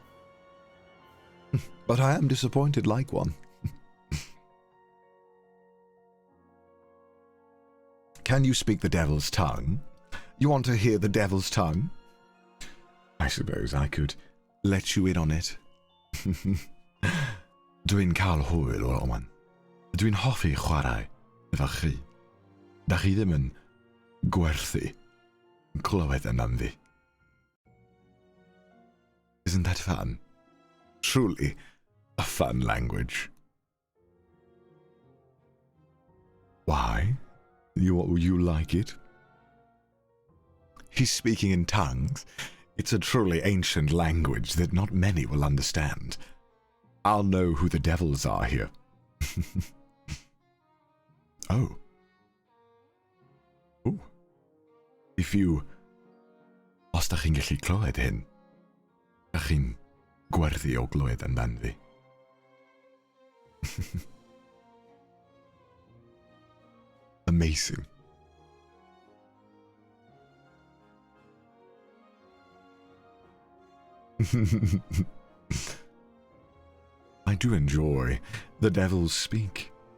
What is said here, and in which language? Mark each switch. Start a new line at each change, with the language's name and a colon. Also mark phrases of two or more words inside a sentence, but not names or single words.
English: But I am disappointed like one. Can you speak the devil's tongue? You want to hear the devil's tongue? I suppose I could let you in on it.
Welsh: Dwi'n cael hwyl o Oman. Dwi'n hoffi chwarae efo chi. Da chi ddim yn gwerthu clywed amdani fi.
English: Isn't that fun? Truly a fun language. Why? You like it? He's speaking in tongues. It's a truly ancient language that not many will understand. I'll know who the devils are here. Oh. Ooh. If you...
Welsh: Os da chi'n gallu clywed hyn, da chi'n gwerthu o glywed amdan fi.
English: Amazing. I do enjoy the devils speak.